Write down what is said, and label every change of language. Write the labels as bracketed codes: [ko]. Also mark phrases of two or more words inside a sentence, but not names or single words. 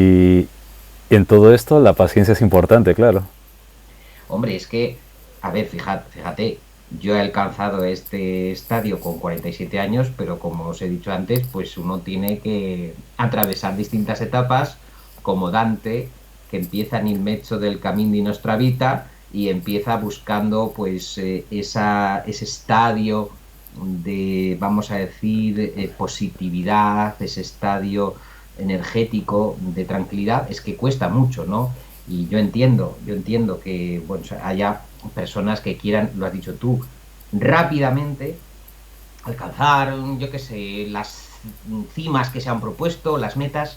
[es] Y Y en todo esto la paciencia es importante, claro. Hombre, es que, a ver, fíjate, yo he alcanzado este estadio con 47 años, pero como os he dicho antes, pues uno tiene que atravesar distintas etapas, como Dante, que empieza en [it] il mezzo del camino di nostra vita [es] y empieza buscando pues ese estadio de, vamos a decir, positividad, ese estadio energético de tranquilidad, es que cuesta mucho, ¿no? Y yo entiendo que bueno, haya personas que quieran, lo has dicho tú, rápidamente alcanzar, yo qué sé, las cimas que se han propuesto, las metas.